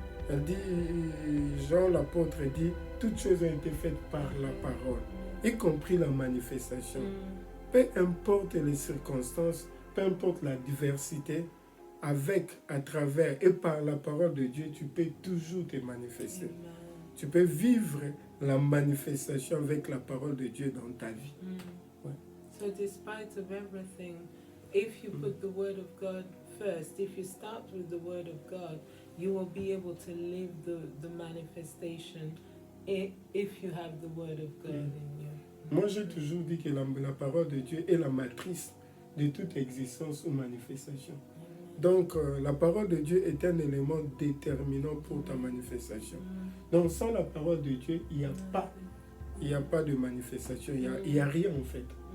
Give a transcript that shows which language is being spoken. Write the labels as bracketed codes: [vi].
[fr] Elle dit, Jean l'apôtre dit, toutes choses ont été faites par la parole, y compris la manifestation. Peu importe les circonstances, peu importe la diversité, à travers et par la parole de Dieu, tu peux toujours te manifester. Tu peux vivre la manifestation avec la parole de Dieu dans ta vie. [en] So despite of everything, if you put the word of God first, if you start with the word of God, you will be able to live the manifestation if you have the word of God in you. [fr] Moi, j'ai toujours dit que la parole de Dieu est la matrice de toute existence ou manifestation. Donc, la parole de Dieu est un élément déterminant pour ta manifestation. Donc, sans la parole de Dieu, il n'y a pas de manifestation, il n'y a rien en fait.